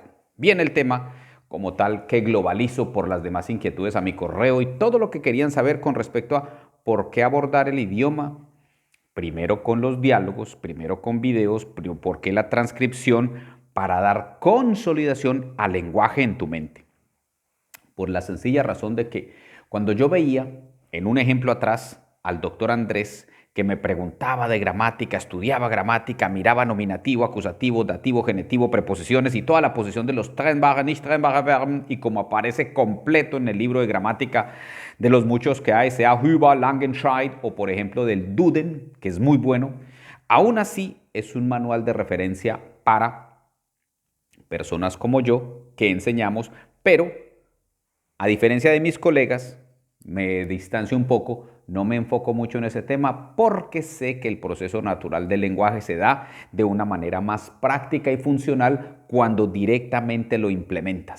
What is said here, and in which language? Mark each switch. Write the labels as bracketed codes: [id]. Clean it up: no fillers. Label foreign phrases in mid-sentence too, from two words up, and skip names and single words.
[es] Bien el tema como tal que globalizo por las demás inquietudes a mi correo y todo lo que querían saber con respecto a por qué abordar el idioma, primero con los diálogos, primero con videos, por qué la transcripción, para dar consolidación al lenguaje en tu mente. Por la sencilla razón de que cuando yo veía en un ejemplo atrás al doctor Andrés, que me preguntaba de gramática, estudiaba gramática, miraba nominativo, acusativo, dativo, genitivo, preposiciones y toda la posición de los [de] trennbare, nicht trennbare Verben, [es] y como aparece completo en el libro de gramática de los muchos que hay, sea Huber, Langenscheidt o por ejemplo del Duden, que es muy bueno, aún así es un manual de referencia para personas como yo que enseñamos, pero a diferencia de mis colegas, me distancio un poco, no me enfoco mucho en ese tema porque sé que el proceso natural del lenguaje se da de una manera más práctica y funcional cuando directamente lo implementas.